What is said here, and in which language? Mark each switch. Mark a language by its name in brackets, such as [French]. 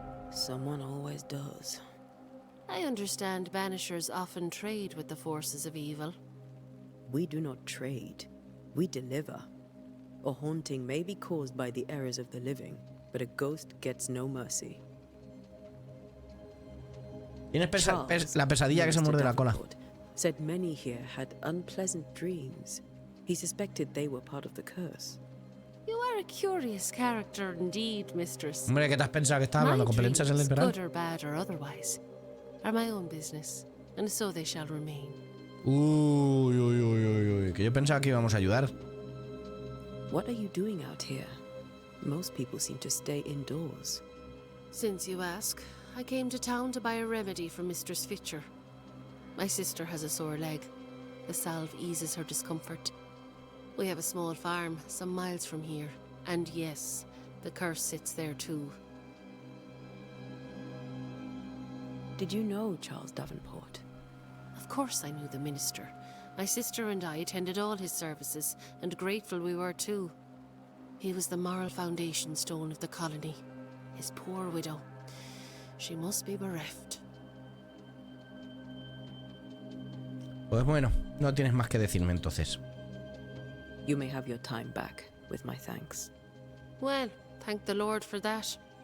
[English] Someone always does. I understand Banishers often trade with the forces of evil. We do not trade. We deliver. A haunting may be caused by the errors of the living, but a ghost gets no mercy. [Spanish] Tienes la pesadilla que se muerde la cola. [English] Said many here had unpleasant dreams. He suspected they were part of the curse. You are a curious character indeed, mistress. [Spanish] Hombre, ¿qué te has pensado que estás hablando con Pelenchas el Liberal? [English] Good or bad or otherwise, are my own business, and so they shall remain. [Spanish] Uy, que yo pensaba que íbamos a ayudar. [English] What are you doing out here? Most people seem to stay indoors. Since you ask, I came to town to buy a remedy for Mistress Fitcher. My sister has a sore leg. The salve eases her discomfort. We have a small farm some miles from here, and yes, the curse sits there too. Did you know Charles Davenport? Of course I knew the minister. My sister and I attended all his services, and grateful we were too. He was the moral foundation stone of the colony. His poor widow. She must be bereft. [Spanish] Pues bueno, no tienes más que decirme entonces. [English] You may have your time back, with my thanks. Well, thank the Lord for that.